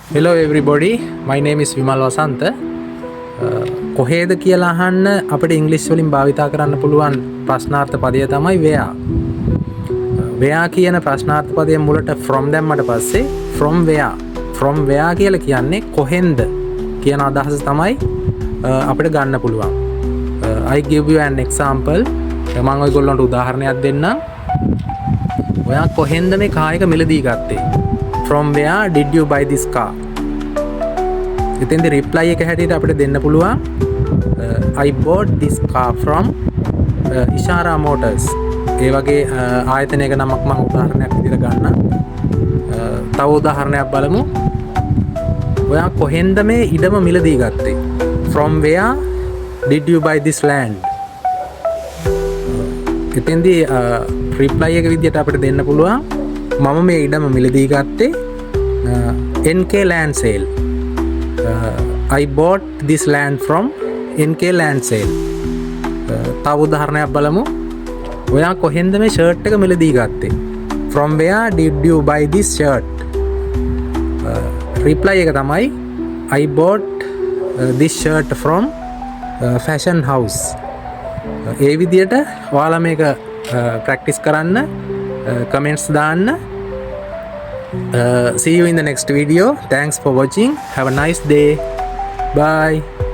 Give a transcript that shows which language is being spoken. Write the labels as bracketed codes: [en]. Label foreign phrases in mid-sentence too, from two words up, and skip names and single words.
[en] Hello everybody, my name is Vimal Wasantha. [si] කොහේද කියලා අහන්න අපිට ඉංග්‍රීසි වලින් භාවිතා කරන්න පුළුවන් ප්‍රශ්නාර්ථ පදය තමයි where. where කියන ප්‍රශ්නාර්ථ පදයේ මුලට from දැම්මට පස්සේ [en] from where [si] කියලා කියන්නේ කොහෙන්ද කියන අදහස තමයි අපිට ගන්න පුළුවන්. [en] I give you an example. [si] මම ඔයගොල්ලන්ට උදාහරණයක් දෙන්නම්. ඔයා කොහෙන්ද මේ කාර් එක මිලදී ගත්තේ? [en] From where did you buy this car? [si] ඉතින්ද reply එක හැටියට අපිට දෙන්න පුළුවන් [en] I bought this car from Ishara Motors. [si] ඒ වගේ ආයතනයක නමක් මම උදාහරණයක් විදිහට ගන්නම්. තව උදාහරණයක් බලමු. ඔයා කොහෙන්ද මේ ඉඩම මිලදී ගත්තේ? [en] From where did you buy this land? [si] ඉතින්දී reply එක විදිහට අපිට දෙන්න පුළුවන් මම මේ ඉඩම මිලදී ගත්තේ NK land sale. [en] I bought this land from NK land sale. [si] තව උදාහරණයක් බලමු. ඔයා කොහෙන්ද මේ ෂර්ට් එක මිලදී ගත්තේ? [en] From where did you buy this shirt? reply [si] එක තමයි [en] I bought this shirt from fashion house. [si] ඒ විදිහට ඔයාලා මේක practice කරන්න, comments දාන්න. [en] See you in the next video. Thanks for watching. Have a nice day. Bye.